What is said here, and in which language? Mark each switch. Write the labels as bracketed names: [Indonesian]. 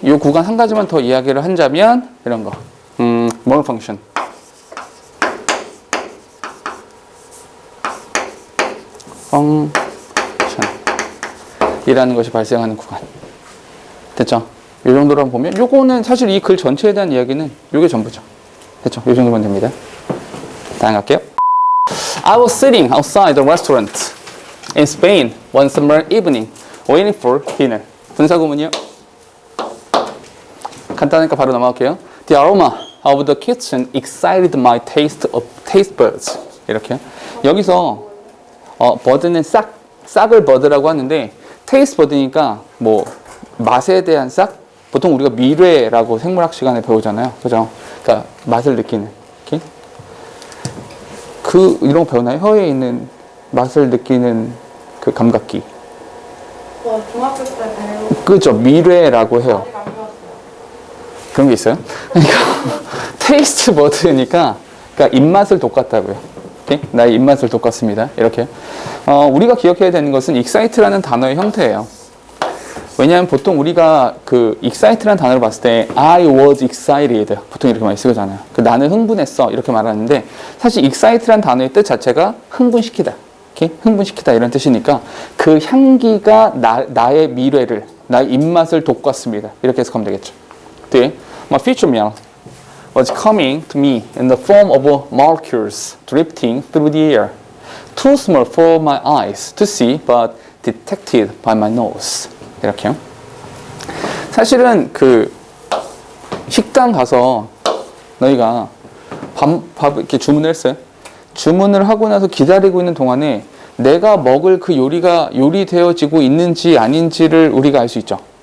[Korean] 이 구간 한 가지만 더 이야기를 한다면 이런 거 malfunction 이라는 것이 발생하는 구간. 됐죠? 이 정도로 보면 요거는 사실 이 글 전체에 대한 이야기는 요게 전부죠. 됐죠? 이 정도면 됩니다. 다음 갈게요. [English] I was sitting outside the restaurant in Spain one summer evening waiting for dinner. [Korean] 분사구문이요. 간단하니까 바로 넘어갈게요. [English] The aroma of the kitchen excited my taste buds. [Korean] 이렇게요. 여기서 버드는 싹을 버드라고 하는데 taste bud니까 뭐 맛에 대한 싹, 보통 우리가 미뢰라고 생물학 시간에 배우잖아요. 그죠? 그러니까 맛을 느끼는. 이렇게. 이런 거 배우나요? 혀에 있는 맛을 느끼는 그 감각기. 중학교 때 배우. 그죠? 미뢰라고 해요. 아직 안 배웠어요. 그런 게 있어요? 그러니까 테이스트 버드니까 그러니까 입맛을 돋갔다고요. 오케이? 나의 입맛을 돋갔습니다. 이렇게. 우리가 기억해야 되는 것은 excite라는 단어의 형태예요. 왜냐하면 보통 우리가 그 excite라는 단어를 봤을 때 [English] I was excited [Korean] 보통 이렇게 많이 쓰잖아요. 나는 흥분했어 이렇게 말하는데 사실 excite라는 단어의 뜻 자체가 흥분시키다. 오케이? 흥분시키다 이런 뜻이니까 그 향기가 나의 미래를 나의 입맛을 돋갔습니다. 이렇게 해석하면 되겠죠. 뒤에 [English] My future meal was coming to me in the form of molecules drifting through the air. Too small for my eyes to see, but detected by my nose. [Korean] 이렇게요. 사실은 그 식당 가서 너희가 밥 이렇게 주문을 했어요. 주문을 하고 나서 기다리고 있는 동안에 내가 먹을 그 요리가 요리되어지고 있는지 아닌지를 우리가 알 수 있죠.